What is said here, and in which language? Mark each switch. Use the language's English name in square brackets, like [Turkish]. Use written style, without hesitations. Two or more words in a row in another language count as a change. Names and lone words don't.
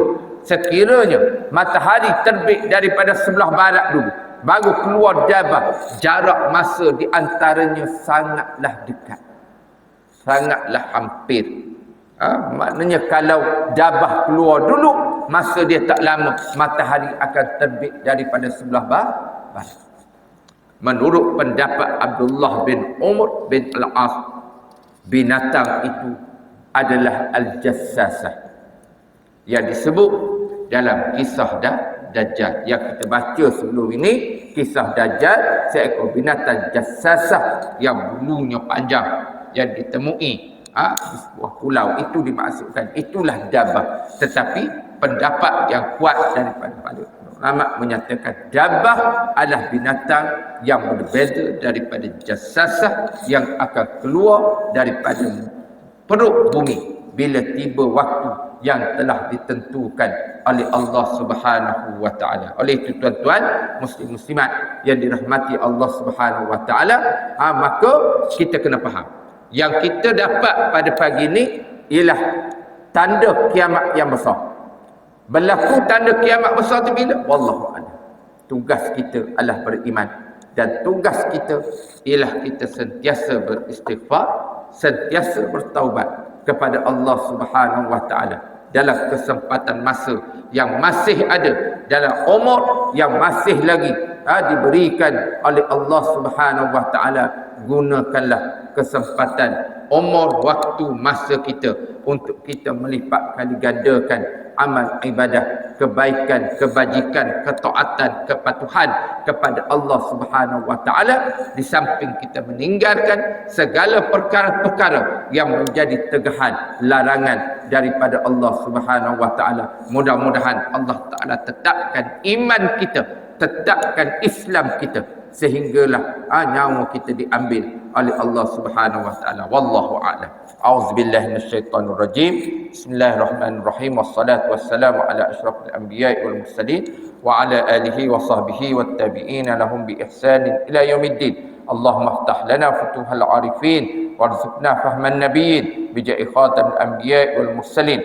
[Malay] Sekiranya matahari terbit daripada sebelah barat dulu baru keluar dabah, jarak masa di antaranya sangatlah dekat, sangatlah hampir. Maknanya kalau dabah keluar dulu, masa dia tak lama matahari akan terbit daripada sebelah barat. Menurut pendapat Abdullah bin Umar bin Al-As, binatang itu adalah Al-Jassasah yang disebut dalam kisah Dajjal yang kita baca sebelum ini. Kisah Dajjal, seekor binatang Jassasah yang bulunya panjang yang ditemui di sebuah pulau, itu dimaksudkan itulah dabah. Tetapi pendapat yang kuat daripada ulama menyatakan dabah adalah binatang yang berbeza daripada Jassasah yang akan keluar daripada perut bumi bila tiba waktu yang telah ditentukan oleh Allah [Arabic] سبحانه وتعالى. [Malay] Oleh itu tuan-tuan muslim muslimat yang dirahmati Allah [Arabic] سبحانه وتعالى, [Malay] maka kita kena faham yang kita dapat pada pagi ini ialah tanda kiamat yang besar. Berlaku tanda kiamat besar tu bila? [Arabic] والله أعلم. [Malay] Tugas kita adalah beriman, dan tugas kita ialah kita sentiasa beristighfar, sentiasa bertaubat kepada Allah [Arabic] سبحانه وتعالى [Malay] dalam kesempatan masa yang masih ada, dalam umur yang masih lagi diberikan oleh Allah [Arabic] سبحانه وتعالى. [Malay] Gunakanlah kesempatan umur waktu masa kita untuk kita melipat kali gandakan amal ibadah, kebaikan, kebajikan, ketaatan, kepatuhan kepada Allah [Arabic] سبحانه وتعالى, [Malay] di samping kita meninggalkan segala perkara-perkara yang menjadi tegahan, larangan daripada Allah [Arabic] سبحانه وتعالى. [Malay] Mudah-mudahan Allah taala tetapkan iman kita, tetapkan Islam kita, sehinggalah nyawa kita diambil oleh Allah [Arabic] سبحانه وتعالى. والله أعلم. أعوذ بالله من الشيطان الرجيم. بسم الله الرحمن الرحيم. والصلاة والسلام على أشرف الأنبياء والمرسلين وعلى آله وصحبه والتابعين لهم بإحسان إلى يوم الدين. اللهم افتح لنا فتوح العارفين وارزقنا فهم النبيين بجاه خاتم الأنبياء والمرسلين.